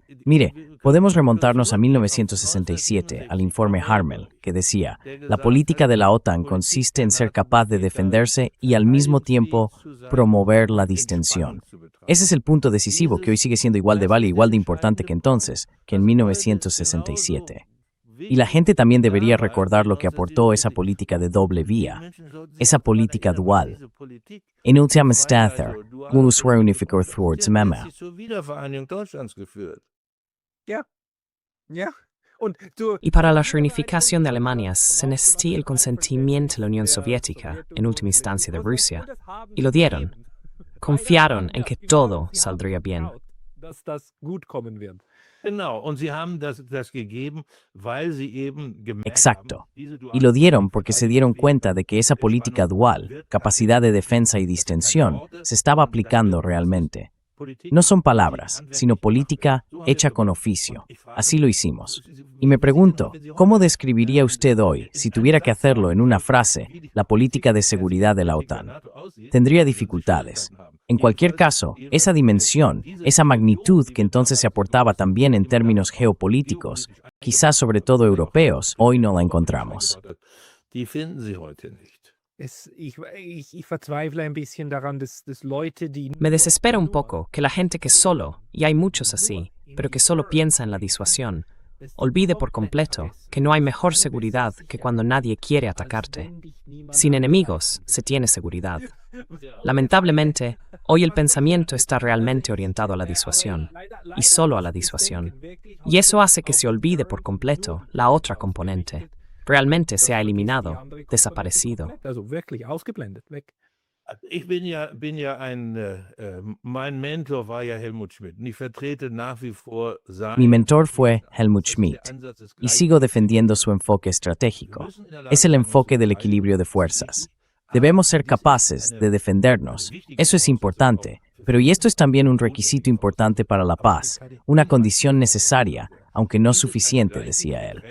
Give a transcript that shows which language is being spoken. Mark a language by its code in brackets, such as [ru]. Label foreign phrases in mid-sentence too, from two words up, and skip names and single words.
[es] Mire, podemos remontarnos a 1967, al informe Harmel, que decía, la política de la OTAN consiste en ser capaz de defenderse y al mismo tiempo promover la distensión. Ese es el punto decisivo que hoy sigue siendo igual de válido, igual de importante que entonces, que en 1967. Y la gente también debería recordar lo que aportó esa política de doble vía, esa política dual. En última instancia, Bundeswehr unificó towards Mema. [de] ja. Ja. Und du, [es] Y para la reunificación de Alemania se necesitó el consentimiento de la Unión Soviética, en última instancia de Rusia, y lo dieron. Confiaron en que todo saldría bien. [de] dass das gut kommen wird. Genau, und sie haben das gegeben, weil sie eben gemerkt [es] Exacto. [de] haben, diese [es] Y lo dieron porque se dieron cuenta de que esa política dual, capacidad de defensa y distensión, se estaba aplicando realmente. No son palabras, sino política hecha con oficio. Así lo hicimos. Y me pregunto, ¿cómo describiría usted hoy, si tuviera que hacerlo en una frase, la política de seguridad de la OTAN? Tendría dificultades. En cualquier caso, esa dimensión, esa magnitud que entonces se aportaba también en términos geopolíticos, quizás sobre todo europeos, hoy no la encontramos. [de] Die finden sie heute nicht. Ich verzweifle ein bisschen daran, dass Leute, die [es] Me desespera un poco que la gente que solo, y hay muchos así, pero que solo piensa en la disuasión, olvide por completo que no hay mejor seguridad que cuando nadie quiere atacarte. Sin enemigos se tiene seguridad. Lamentablemente, hoy el pensamiento está realmente orientado a la disuasión, y solo a la disuasión. Y eso hace que se olvide por completo la otra componente. Realmente se ha eliminado, desaparecido. [de] also wirklich ausgeblendet, weg. Ich bin ja mein Mentor war ja Helmut Schmidt. Und ich vertrete nach wie vor [es] Mi mentor fue Helmut Schmidt, y sigo defendiendo su enfoque estratégico. Es el enfoque del equilibrio de fuerzas. Debemos ser capaces de defendernos. Eso es importante, pero y esto es también un requisito importante para la paz, una condición necesaria, aunque no suficiente, decía él.